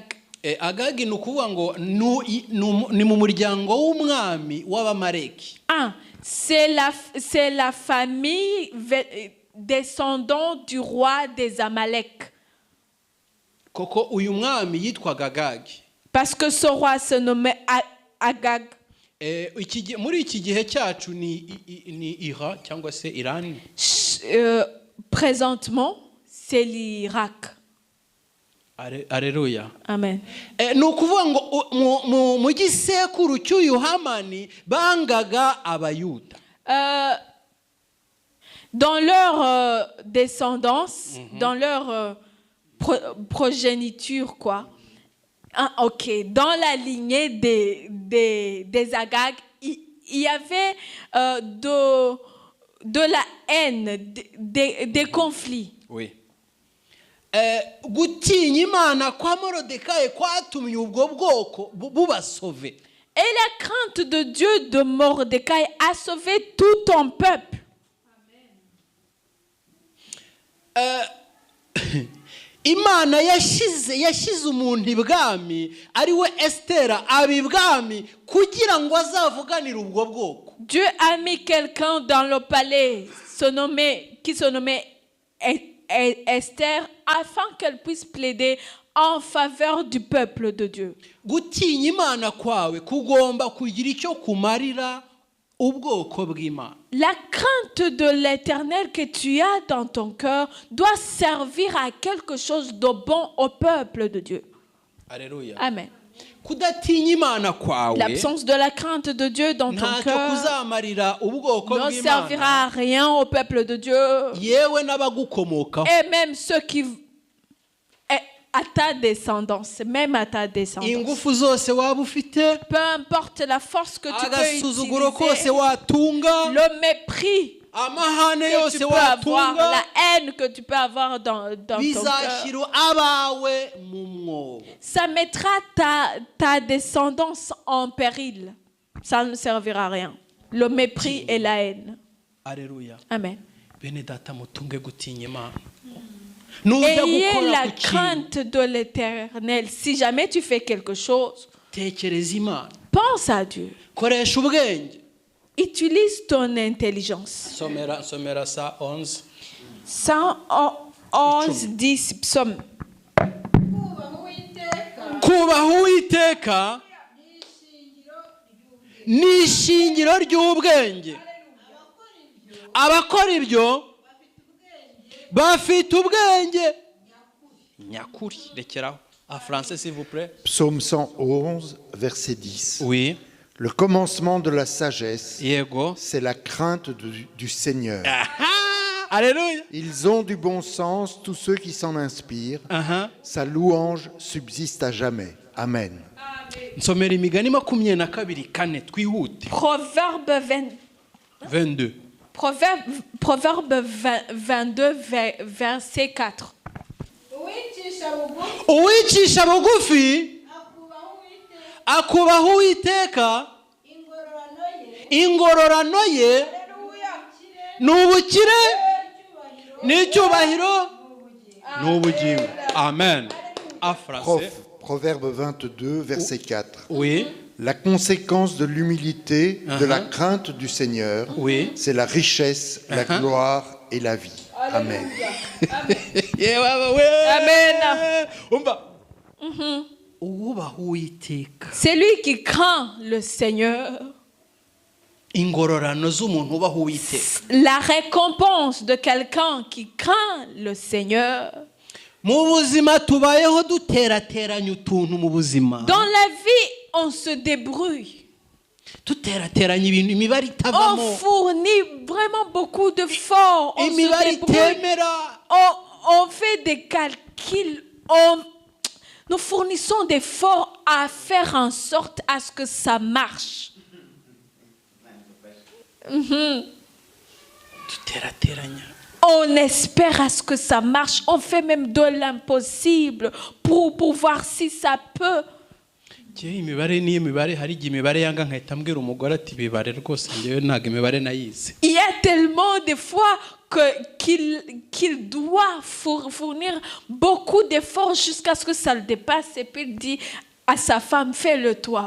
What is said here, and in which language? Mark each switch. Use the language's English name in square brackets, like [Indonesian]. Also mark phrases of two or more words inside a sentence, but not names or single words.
[Kinyarwanda] Agagi ni ukuvuga ngo ni mu muryango w'umwami w'Abamaleki. [French] C'est la famille descendant du roi des Amalek. [Kinyarwanda] Koko uyu mwami yitwaga Agagi. [French] Parce que ce roi se nommait Agag. [Kinyarwanda] Muri iki gihe cyacu ni Iran cyangwa se Iran. [French] Présentement, c'est l'Irak. Alléluia. Amen. [Kinyarwanda] Ni ukuvuga ngo mu gisekuru cy'uyu Hamani bangaga Abayuda. [French] Dans leur descendance, dans leur progéniture, quoi. Hein, ok, dans la lignée des Agag, il y avait de la haine, des conflits. Oui. [Kinyarwanda] Gutinya Imana kwa Morodekayi kwatumye ubwo bwoko bubasove. [French] Et la crainte de Dieu de Mordecai a sauvé tout ton peuple. [Kinyarwanda] Imana yashyize umuntu ibwami ari we Estera aba ibwami kugira ngo azavuganire ubwo bwoko. [French] Dieu a mis quelqu'un dans le palais qui se nommait Esther afin qu'elle puisse plaider en faveur du peuple de Dieu. [Kinyarwanda] Gutinya Imana kwawe kugomba kugira icyo kumarira ubwoko bw'Imana. [French] La crainte de l'Éternel que tu as dans ton cœur doit servir à quelque chose de bon au peuple de Dieu. Alléluia. Amen. [Kinyarwanda] Kudatinya Imana kwawe [French] L'absence de la crainte de Dieu dans ton [Kinyarwanda] ntacyo [French] cœur [Kinyarwanda] kuzamarira ubwoko [French] ne servira [Kinyarwanda] bw'Imana [French] à rien au peuple de Dieu. [Kinyarwanda] yewe n'abagukomokaho. [French] Et même ceux qui à ta descendance, même à ta descendance. [Kinyarwanda] Ingufu zose waba ufite, [French] Peu importe la force que tu peux [Kinyarwanda] agasuzuguro kose [French] utiliser, [Kinyarwanda] watunga, [French] le mépris [Kinyarwanda] amahane [French] que [Kinyarwanda] yose [French] tu peux avoir, [Kinyarwanda] watunga, [French] la haine que tu peux avoir dans ton cœur, [Kinyarwanda] bizashyira abawe mu mwobo. [French] ça mettra ta descendance en péril. Ça ne servira à rien. Le mépris et la haine. Alléluia. Amen. [Kinyarwanda] Bene data mutunge gutinya Imana. [French] Ayez la crainte de l'Éternel. Si jamais tu fais quelque chose, [Kinyarwanda] tekereza Imana, [French] pense à Dieu. [Kinyarwanda] koresha ubwenge. [French] Utilise ton intelligence. [Kinyarwanda] Somera sa 11. [French] 111, 10, psaume. [Kinyarwanda] kubaha Kubaha Uwiteka Uwiteka ni ishingiro ni ishingiro ry'ubwenge. ry'ubwenge. Abakora ibyo bafite ubwenge nyakuri. Rekeraho. [French] En français, s'il vous plaît. Psaume 111, verset 10. Oui. Le commencement de la sagesse, [Kinyarwanda] Yego. [French] c'est la crainte du Seigneur. Alléluia. Ils ont du bon sens, tous ceux qui s'en inspirent. Sa louange subsiste à jamais. Amen. [Kinyarwanda] Nsomera imigani 22:4 twihute. [French] Proverbe 22. Proverbe 22, verset 4. [Kinyarwanda] Uwicisha bugufi Uwicisha bugufi akubaha akubaha Uwiteka, Uwiteka, ingororano ye ingororano ye Haleluya, ni ubukire n'icyubahiro n'icyubahiro n'ubugingo. [French] Amen. En français. Proverbe 22, verset 4. Oui. La conséquence de l'humilité, de la Uh-huh. crainte du Seigneur, Oui. c'est la richesse, la Uh-huh. gloire et la vie. Amen. Amen. [Kinyarwanda] Umva. Uwubaha Uwiteka, [French] C'est lui qui craint le Seigneur. [Kinyarwanda] ingororano z'umuntu ubaha Uwiteka. [French] La récompense de quelqu'un qui craint le Seigneur. [Kinyarwanda] Mu buzima tubayeho duterateranya utuntu mu buzima. [French] Dans la vie, on se débrouille. [Kinyarwanda] Duterateranya ibintu imibare [French] On [Kinyarwanda] itavamo. [French] fournit vraiment beaucoup d'efforts. On se [Kinyarwanda] Imibare [French] débrouille. [Kinyarwanda] itemera. [French] On fait des calculs. Nous fournissons des efforts à faire en sorte à ce que ça marche. [Kinyarwanda] Duterateranya. [French] On espère à ce que ça marche. On fait même de l'impossible pour voir si ça peut. [Kinyarwanda] Imibare ni imibare, hari igihe imibare yanga nkahita mbwira umugore ati bibare rwose njyewe ntabwo imibare nayize. [French] Il y a tellement de fois qu'il doit fournir beaucoup d'efforts jusqu'à ce que ça le dépasse. Et puis il dit à sa femme, fais-le toi.